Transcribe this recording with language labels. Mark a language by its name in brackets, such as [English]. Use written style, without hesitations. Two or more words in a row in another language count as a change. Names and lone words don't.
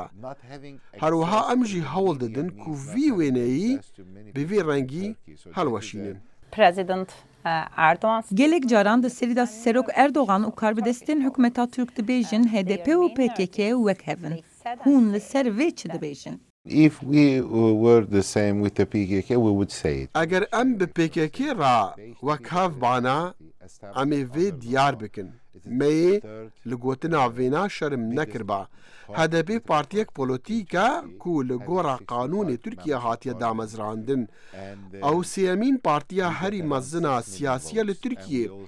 [Kurdish] Herwiha em jî hewl didin ku vî wêneyî bi vê rengî helweşînin. President Erdoğan Gelek caran di serî de Serok Erdoğan û Karbidestên hikûmeta Türk dibêjin HDP û PKK wek hevin. Hûn li ser vê çi dibêjin? [English] If we were the same with the PKK, we would say it. [Kurdish] Eger em bi PKK ra wek hev bana em ê vê diyar bikin. Meyê li gotina vêna şerm nekiriba. HDP partiyek polîtîk e ku li gora qanûnê Tirkiye hatiye damezrandin. Ew sêyemîn partiya herî mezin a siyasî li Tirkiyê.